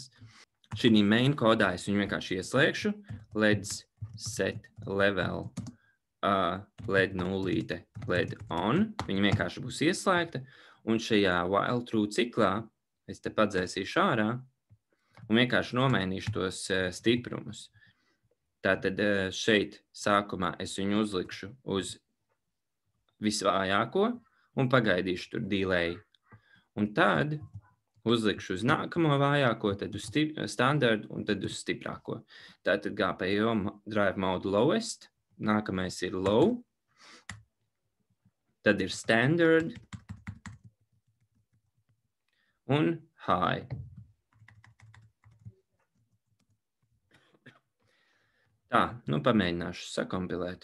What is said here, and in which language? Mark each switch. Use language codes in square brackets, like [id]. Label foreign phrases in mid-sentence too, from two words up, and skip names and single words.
[lv] Šī main kodā es viņu vienkārši ieslēgšu, [en] LEDs set level, LED 0, LED on, [lv] viņa vienkārši būs ieslēgta, un šajā [en] while true [lv] ciklā es te padzēsīšu ārā, un vienkārši nomainīšu tos stiprumus. Tātad šeit sākumā es viņu uzlikšu uz visvājāko un pagaidīšu tur delay. Un tad uzlikšu uz nākamo vājāko, tad uz standard un tad uz stiprāko. [en] Tātad GPIO drive mode lowest, [lv] nākamais ir low, tad ir standard un high. Tā, pamēģināšu sakompilēt.